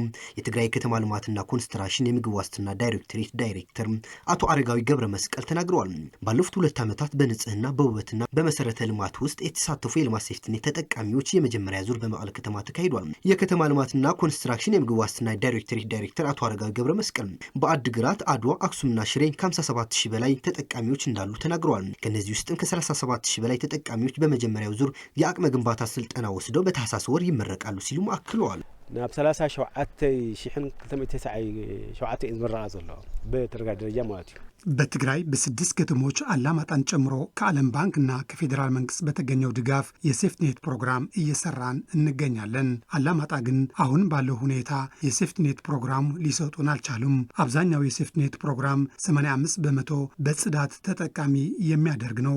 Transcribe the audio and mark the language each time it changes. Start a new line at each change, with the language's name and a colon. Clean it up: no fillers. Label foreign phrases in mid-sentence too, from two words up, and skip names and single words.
Amharic: የትግራይ ከተማ ልማትና ኮንስትራክሽን የምግብ ዋስትና ዳይሬክቶሬት ዳይሬክተር አቶ አረጋዊ ገብረ መስቀል ተናግረዋል። ባለፉት 2 ዓመታት በንጽህና በውበትና በመሰረተ ልማት ውስጥ የተሳተፉ የልማት ሴፍትኔት ተጠቃሚዎች የመጀመሪያ ዙር በመቀለ ከተማ ተካሂዷል። የከተማ ልማትና ኮንስትራክሽን የምግብ ዋስትና ዳይሬክቶሬት ዳይሬክተር አቶ አረጋዊ ገብረ መስቀል በአድግራት፣ አድዋ፣ አክሱምና ሽሬ ከ57,000 በላይ ተጠቃሚዎች እንዳሉ ተናግረዋል። ከነዚህ ውስጥም ከ37,000 በላይ ተጠቃሚዎች በመጀመሪያው ዙር የአቅመ ግንባታ ስልጠና ወስደው በታህሳስ ወር ይመረቃሉ ሲሉም አክለዋል።
Tigrinya: ናብ 37,000 ዝምረቃ ዘሎ በትግራይ ደረጃ ማለት እዩ።
Amharic: በትግራይ በ6 ከተሞች አላማጣን ጨምሮ ከዓለም ባንክና ከፌዴራል መንግስት በተገኘው ድጋፍ የሴፍትኔት ፕሮግራም እየሰራን እንገኛለን። አላማጣ ግን አሁን ባለው ሁኔታ የሴፍትኔት ፕሮግራም ሊሰጡን አልቻሉም። አብዛኛው የሴፍትኔት ፕሮግራም 85 በመቶ በጽዳት ተጠቃሚ የሚያደርግ ነው።